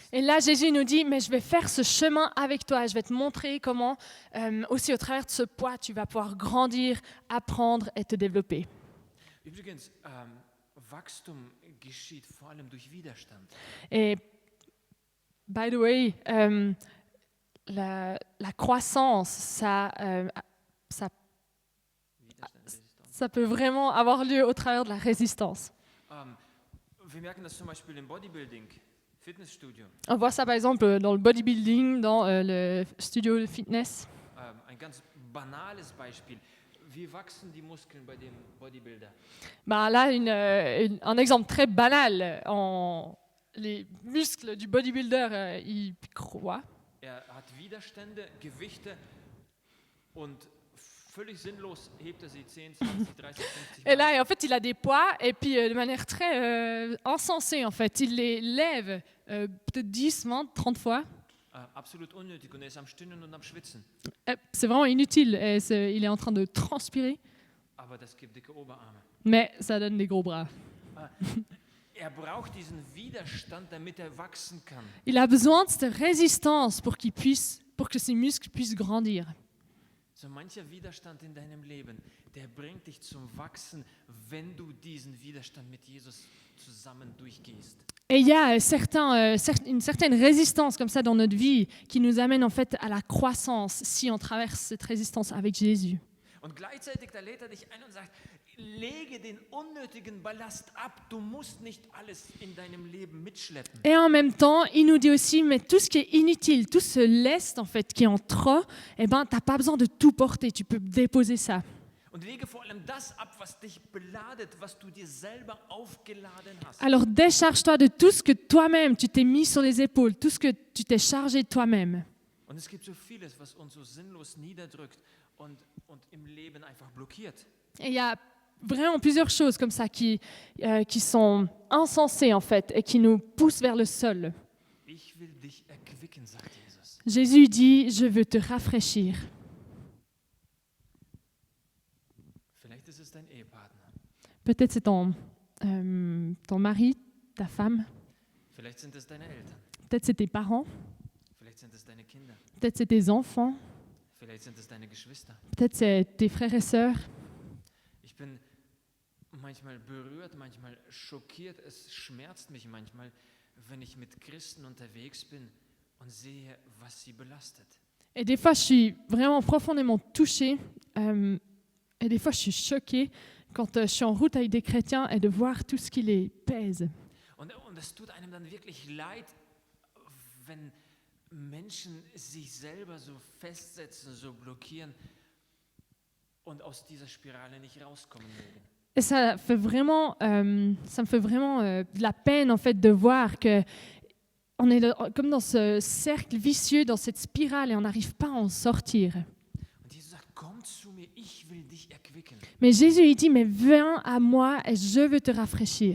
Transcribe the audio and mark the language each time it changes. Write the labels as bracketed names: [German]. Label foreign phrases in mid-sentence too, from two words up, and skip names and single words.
[French] Et là, Jésus nous dit, mais je vais faire ce chemin avec toi. Je vais te montrer comment, aussi au travers de ce poids, tu vas pouvoir grandir, apprendre et te développer. [German] Übrigens, Wachstum geschieht vor allem durch Widerstand. [French] Et, [English] by the way, [French] la croissance, ça peut vraiment avoir lieu au travers de la résistance. [German] Wir merken das zum Beispiel im Bodybuilding, Fitnessstudio. [French] On voit ça par exemple dans le bodybuilding, dans le studio de fitness. [German] Ein ganz banales Beispiel. Wie wachsen die Muskeln bei dem Bodybuilder? [French] Bah là, un exemple très banal. Les muscles du bodybuilder, ils croient. [German] Hat Widerstände, Gewichte und völlig sinnlos hebt sie 10, 20, 30, 50 [French] Et là, en fait, il a des poids et puis de manière très insensée, en fait, il les lève peut-être 10, 20, 30 fois. [German] Absolut unnötig und ist am Stöhnen und am Schwitzen. [French] C'est vraiment inutile. Et il est en train de transpirer. [German] Aber das gibt dicke Oberarme. [French] Mais ça donne des gros bras. [German] Braucht diesen Widerstand, damit wachsen kann. [French] Il a besoin de cette résistance pour que ses muscles puissent grandir. [German] So mancher Widerstand in deinem Leben, der bringt dich zum Wachsen, wenn du diesen Widerstand mit Jesus zusammen durchgehst. [French] Et il y a une certaine résistance comme ça dans notre vie qui nous amène en fait à la croissance si on traverse cette résistance avec Jésus. [German] Und gleichzeitig da lädt dich ein und sagt, lege den unnötigen Ballast ab. Du musst nicht alles in deinem Leben mitschleppen. [French] Et en même temps, il nous dit aussi, mais tout ce qui est inutile, tout ce lest en fait qui est en trop, eh ben, t'as pas besoin de tout porter, tu peux déposer ça. [German] Und lege vor allem das ab, was dich beladet, was du dir selber aufgeladen hast. [French] Alors décharge-toi de tout ce que toi-même tu t'es mis sur les épaules, tout ce que tu t'es chargé de toi-même. [German] Und es gibt so vieles, was uns so sinnlos niederdrückt und im Leben einfach blockiert. [French] Et il y a vraiment plusieurs choses comme ça qui sont insensées en fait et qui nous poussent vers le sol. [German] Ich will dich erquicken, sagt Jesus. [French] Jésus dit, je veux te rafraîchir. [German] Vielleicht ist es dein Ehepartner. [French] Peut-être c'est ton mari, ta femme. [German] Vielleicht sind es deine Eltern. [French] Peut-être c'est tes parents. [German] Vielleicht sind es deine Kinder. [French] Peut-être c'est tes enfants. [German] Vielleicht sind es deine Geschwister. [French] Peut-être c'est tes frères et sœurs. [German] Ich bin manchmal berührt, manchmal schockiert. Es schmerzt mich manchmal, wenn ich mit Christen unterwegs bin und sehe, was sie belastet. [French] Et des fois, je suis vraiment profondément touchée. Et des fois, je suis choquée quand je suis en route avec des chrétiens et de voir tout ce qui les pèse. [German] Und es tut einem dann wirklich leid, wenn Menschen sich selber so festsetzen, so blockieren und aus dieser Spirale nicht rauskommen mögen. [French] Et ça me fait vraiment de la peine en fait de voir que on est comme dans ce cercle vicieux, dans cette spirale et on n'arrive pas à en sortir. [German] Und Jesus sagt, komm zu mir, ich will dich erquicken. [French] Mais Jésus il dit, mais viens à moi et je veux te rafraîchir.